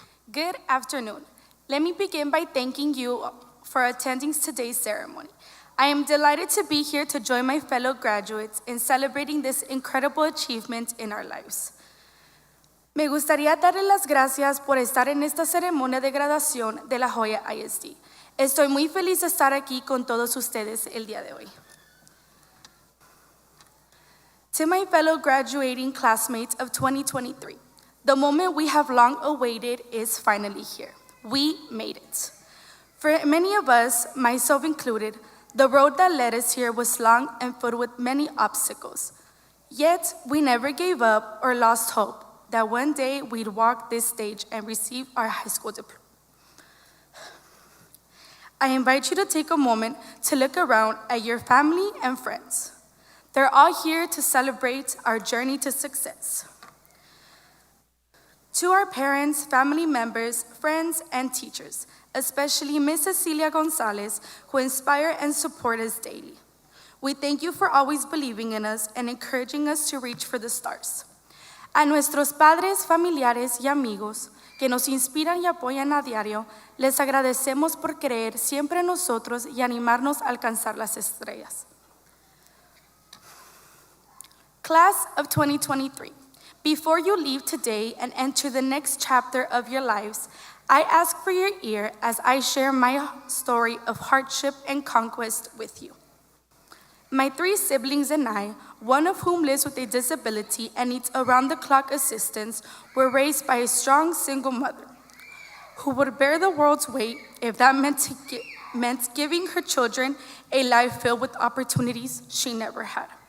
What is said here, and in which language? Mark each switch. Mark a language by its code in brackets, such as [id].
[en] Good afternoon. Let me begin by thanking you for attending today's ceremony. I am delighted to be here to join my fellow graduates in celebrating this incredible achievement in our lives. [es] Me gustaría darle las gracias por estar en esta ceremonia de graduación de La Joya ISD. Estoy muy feliz de estar aquí con todos ustedes el día de hoy. [en] To my fellow graduating classmates of 2023, the moment we have long awaited is finally here. We made it. For many of us, myself included, the road that led us here was long and filled with many obstacles. Yet, we never gave up or lost hope that one day we'd walk this stage and receive our high school diploma. I invite you to take a moment to look around at your family and friends. They're all here to celebrate our journey to success. To our parents, family members, friends, and teachers, especially Ms. Cecilia Gonzalez, who inspire and support us daily. We thank you for always believing in us and encouraging us to reach for the stars. [es] A nuestros padres, familiares y amigos que nos inspiran y apoyan a diario, les agradecemos por creer siempre en nosotros y animarnos a alcanzar las estrellas. [en] Class of 2023. Before you leave today and enter the next chapter of your lives, I ask for your ear as I share my story of hardship and conquest with you. My 3 siblings and I, one of whom lives with a disability and needs around-the-clock assistance, were raised by a strong single mother who would bear the world's weight if that meant giving her children a life filled with opportunities she never had.